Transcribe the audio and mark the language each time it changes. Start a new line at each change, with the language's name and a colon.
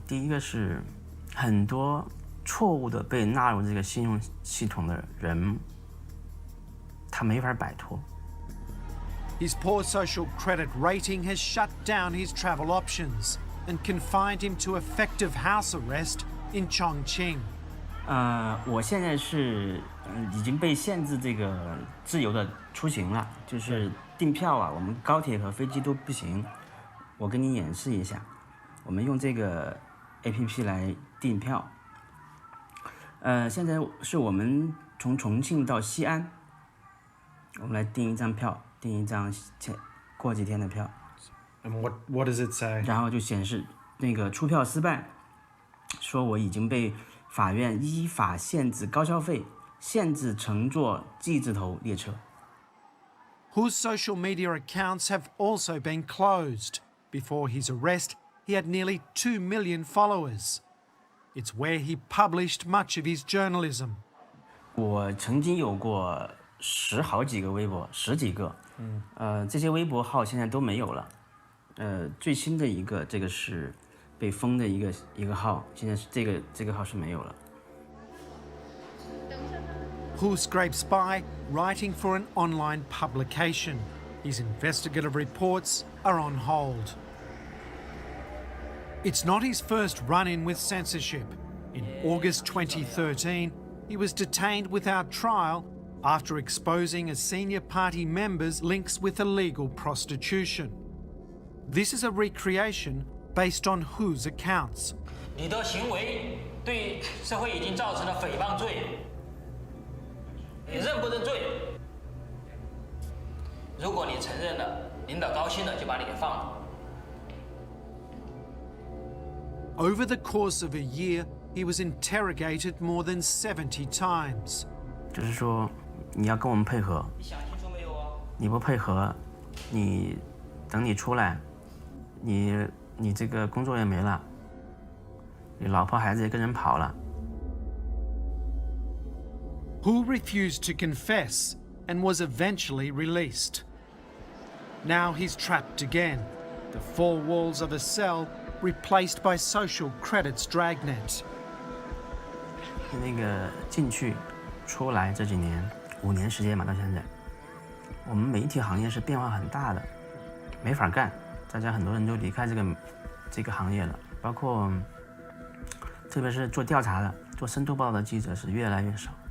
Chinese: 第一个是很多错误的被纳入这个信用系统的人，他没法摆脱。
English: His poor social credit rating has shut down his travel options. and confined him to effective house arrest in Chongqing.
Chinese: 我现在是已经被限制这个自由的出行了，就是订票啊，我们高铁和飞机都不行。我跟你演示一下，我们用这个 APP 来订票。现在是我们从重庆到西安，我们来订一张票，订一张过几天的票。
English: And what does it say?
Chinese: 然后就显示那个出票失败，说我已经被法院依法限制高消费，限制乘坐 G 字头列车。
English: Hu's social media accounts have also been closed. Before his arrest, he had nearly 2 million followers. It's where he published much of his journalism.
Chinese: 我曾经有过好几个微博，10几个，这些微博号现在都没有了。最新的一个，这个是被封的一个号，现在是这个号是没有了。
English: Hu scrapes by, writing for an online publication. His investigative reports are on hold. It's not his first run-in with censorship. In August 2013, he was detained without trial after exposing a senior party member's links with illegal prostitution. This is a recreation based on Hu's accounts.
Chinese: 你的行为对社会已经造成了诽谤罪，你认不认罪？如果你承认了，领导高兴了就把你给放了。
English: Over the course of a year, he was interrogated more than 70 times.
Chinese: 就是说，你要跟我们配合，你不配合，等你出来，你这个工作也没了，你老婆孩子也跟人跑了。
English: Hu refused to confess and was eventually released. Now he's trapped again, the four walls of a cell replaced by social credits dragnet.
Chinese: 那个进去出来这几年，5年时间嘛，到现在，我们媒体行业是变化很大的，没法干，大家很多人都离开这个行业了，包括特别是做调查的、做深度报道的记者是越来越少。